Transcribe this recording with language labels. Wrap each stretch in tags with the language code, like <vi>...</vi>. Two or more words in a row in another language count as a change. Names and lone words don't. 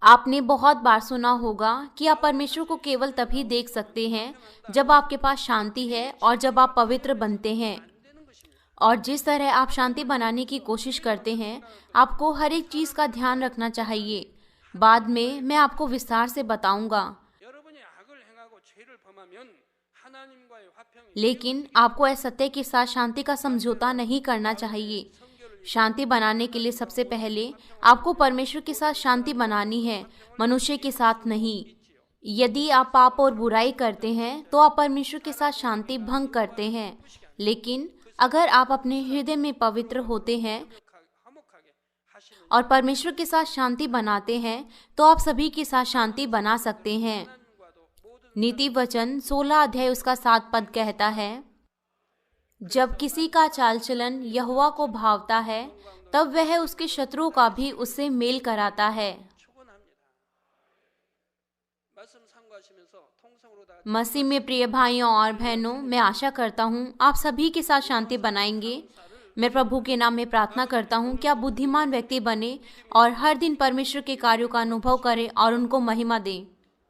<hi>आपने बहुत बार सुना होगा कि आप परमेश्वर को केवल तभी देख सकते हैं जब आपके पास शांति है और जब आप पवित्र बनते हैं। और जिस तरह आप शांति बनाने की कोशिश करते हैं, आपको हर एक चीज का ध्यान रखना चाहिए। बाद में मैं आपको विस्तार से बताऊंगा,</hi> <ko>여러분이 악을 행하고 죄를 범하면 하나님과의 화평이</ko> <hi>लेकिन आपको असत्य के साथ शांति का समझौता नहीं करना चाहिए। शांति बनाने के लिए सबसे पहले आपको परमेश्वर के साथ शांति बनानी है, मनुष्य के साथ नहीं। यदि आप पाप और बुराई करते हैं तो आप परमेश्वर के साथ शांति भंग करते हैं। लेकिन अगर आप अपने हृदय में पवित्र होते हैं</hi> <ko>화목하게 하시는</ko> <hi>और परमेश्वर के साथ शांति बनाते हैं तो आप सभी के साथ शांति बना सकते हैं।</hi> <ko>하나님과도 모든</ko> <hi>नीति वचन 16 अध्याय उसका 7 पद कहता है, जब किसी का चाल चलन यहोवा को भावता है तब वह उसके शत्रुओं का भी उससे मेल कराता है।</hi> <ko>축원합니다. 말씀 참고하시면서 통성으로 다</ko> <hi>मसीह में प्रिय भाइयों और बहनों, मैं आशा करता हूँ आप सभी के साथ शांति बनाएंगे। मैं प्रभु के नाम में प्रार्थना करता हूँ कि आप बुद्धिमान व्यक्ति बने और हर दिन परमेश्वर के कार्यों का अनुभव करें और उनको महिमा दें।</hi>